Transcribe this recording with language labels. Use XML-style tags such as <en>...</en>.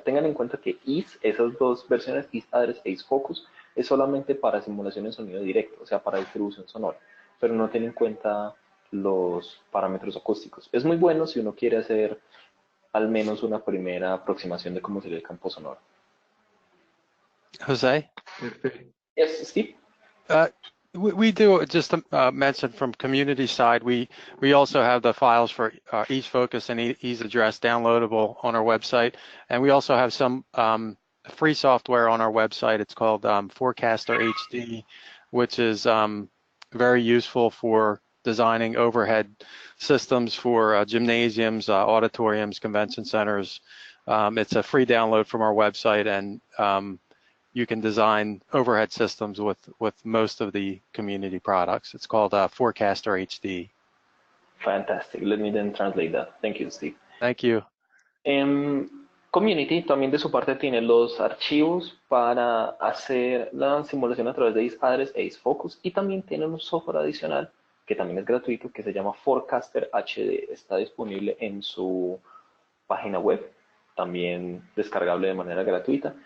<es>Tengan en cuenta que esas dos versiones, ISAddress e ISFocus, es solamente para simulación de sonido directo, o sea, para distribución sonora, pero no tiene en cuenta los parámetros acústicos. Es muy bueno si uno quiere hacer al menos una primera aproximación de cómo sería el campo sonoro.</es> <en>Jose? Perfecto. Yes, Steve? We do, just to mention from community side, we also have the files for ISFocus and ISAddress downloadable on our website. And we also have some free software on our website. It's called Forecaster HD, which is very useful for designing overhead systems for gymnasiums, auditoriums, convention centers. It's a free download from our website, and you can design overhead systems with most of the community products. It's called Forecaster HD. Fantastic. Let me then translate that. Thank you, Steve. Thank you.</en> <es>Community también de su parte tiene los archivos para hacer la simulación a través de ISAddress e ISFocus, y también tienen un software adicional que también es gratuito que se llama Forecaster HD. Está disponible en su página web, también descargable de manera gratuita.</es>